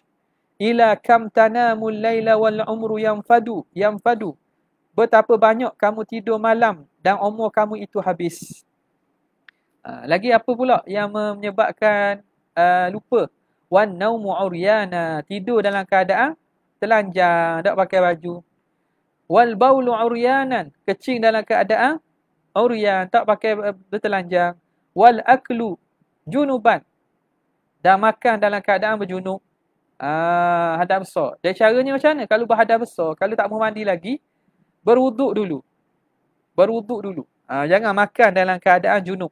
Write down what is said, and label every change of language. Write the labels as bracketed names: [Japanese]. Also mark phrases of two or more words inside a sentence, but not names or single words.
[Arabic] إلى كم تنام الليل والعمر ينفد, [Malay] betapa banyak kamu tidur malam dan umur kamu itu habis. Lagi apa pula yang menyebabkan lupa? [Arabic] والنوم عريانا, [Malay] tidur dalam keadaan telanjang, tak pakai baju. [Arabic] والبول عريانا, [Malay] kecing dalam keadaan uryan, tak pakai bertelanjang. [Arabic] والأكل جنبا, [Malay] dan makan dalam keadaan berjunub. Hadas besar. Dan caranya macam mana? Kalau berhadas besar, kalau tak mau mandi lagi, berwuduk dulu. Jangan makan dalam keadaan junub.